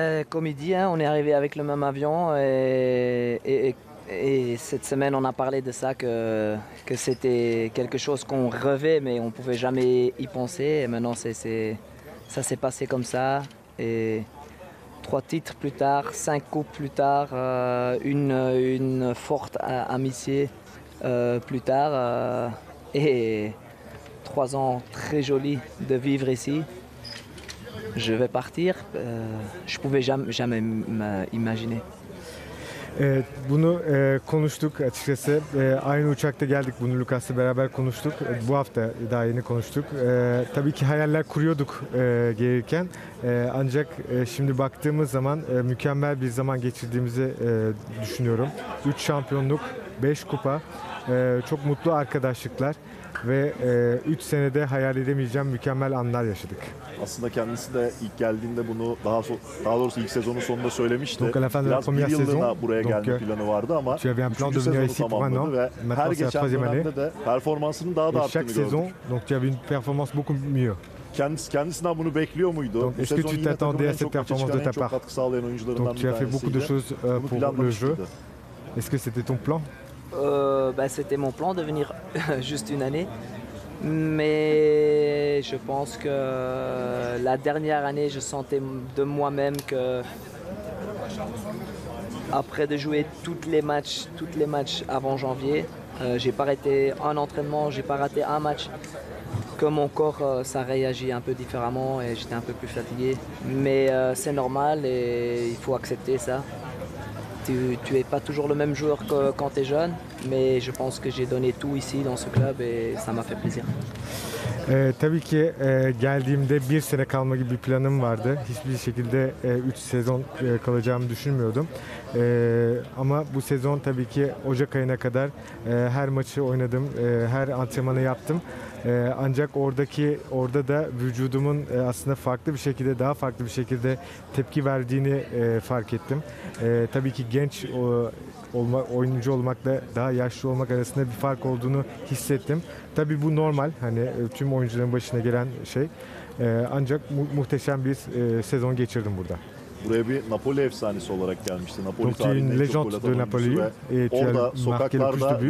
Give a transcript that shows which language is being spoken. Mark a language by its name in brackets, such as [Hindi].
[French] Comme il dit, on est arrivé avec le même avion et cette semaine on a parlé de ça que c'était quelque chose qu'on rêvait mais on pouvait jamais y penser et maintenant ça s'est passé comme ça et 3 titres plus tard, 5 coupes plus tard, une forte amitié plus tard et 3 ans très jolis de vivre ici. Je vais partir, je pouvais jamais imaginer. [Turkish] Bunu konuştuk açıkçası. Aynı uçakta geldik. Bunu Lucas'la beraber konuştuk. Bu hafta daha yeni konuştuk. Tabii ki hayaller kuruyorduk gelirken. Ancak şimdi baktığımız zaman mükemmel bir zaman geçirdiğimizi düşünüyorum. 3 şampiyonluk, 5 kupa, çok mutlu arkadaşlıklar ve 3 senede hayal edemeyeceğim mükemmel anlar yaşadık. Aslında kendisi de ilk geldiğinde bunu daha doğrusu ilk sezonun sonunda söylemişti. Biraz bir yıllığına buraya gelme planı vardı ama 3. sezonu tamamladı ve her geçen dönemde de performansının daha da arttığını gördük. [French] Donc tu avais une performance beaucoup mieux. [Turkish] Kendisinden bunu bekliyor muydu? [French] Est-ce que tu t'attendais à cette performance de ta part? Donc tu as fait beaucoup de choses pour le jeu. Est-ce que c'était ton plan? C'était mon plan de venir juste une année. Mais je pense que la dernière année, je sentais de moi-même que après de jouer tous les matchs avant janvier, j'ai pas arrêté un entraînement, j'ai pas raté un match. Que mon corps ça réagit un peu différemment et j'étais un peu plus fatigué. Mais c'est normal et il faut accepter ça. Tu es pas toujours le même joueur que quand tu es jeune, mais je pense que j'ai donné tout ici dans ce club et ça m'a fait plaisir. [Turkish] Tabii ki geldiğimde 1 sene kalma gibi bir planım vardı. Hiçbir şekilde 3 sezon kalacağımı düşünmüyordum. Ama bu sezon tabii ki Ocak ayına kadar her maçı oynadım, her antrenmanı yaptım. Ancak orada da vücudumun aslında daha farklı bir şekilde tepki verdiğini fark ettim. Tabii ki genç oyuncu olmakla daha yaşlı olmak arasında bir fark olduğunu hissettim. Tabii bu normal, hani tüm oyuncuların başına gelen şey. Ancak muhteşem bir sezon geçirdim burada. Buraya bir Napoli efsanesi olarak gelmişti. Napoli [French] Donc tu es une légende de Napoli et tu as marqué le plus de buts.